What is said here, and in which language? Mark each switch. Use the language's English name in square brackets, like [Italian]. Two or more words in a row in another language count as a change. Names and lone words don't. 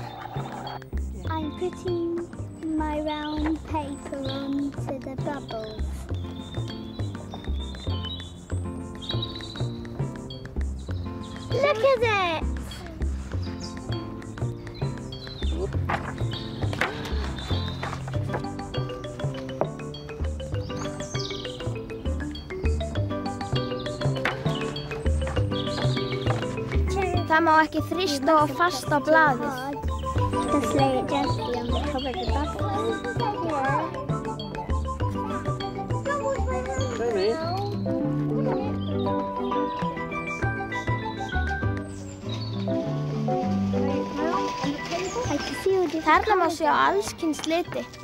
[English] I'm putting my round paper onto the bubbles. Look at it! [Icelandic] Það má ekki þrýsta of fast á blaðið. [English] Just lay it gently on the top of the bubbles. [Icelandic] Þarna má sjá alls kyns liti.